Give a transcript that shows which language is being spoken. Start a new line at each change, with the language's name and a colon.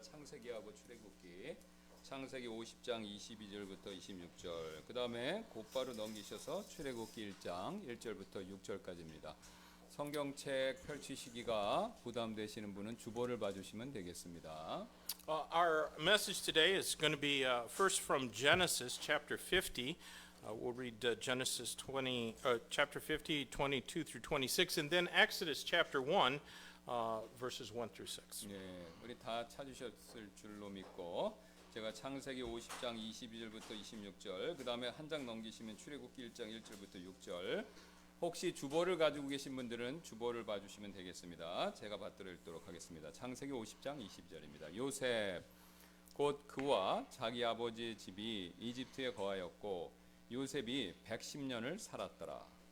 Korean: 창세기하고 출애굽기. 창세기 50장 22절부터 26절. 그 다음에 곧바로 넘기셔서 출애굽기 1장 1절부터 6절까지입니다. 성경책 펼치시기가 부담되시는 분은 주보를 봐주시면 되겠습니다.
English: Our message today is going to be first from Genesis chapter 50. We'll read Genesis chapter 50, 22 through 26, and then Exodus chapter 1, verses 1 through 6.
Korean: 네, 우리 다 찾으셨을 줄로 믿고 제가 창세기 50장 22절부터 26절, 그 다음에 한 장 넘기시면 출애굽기 1장 1절부터 6절. 혹시 주보를 가지고 계신 분들은 주보를 봐주시면 되겠습니다. 제가 받들어 읽도록 하겠습니다. 창세기 50장 22절입니다. 요셉 곧 그와 자기 아버지의 집이 이집트에 거하였고 요셉이 110년을 살았더라.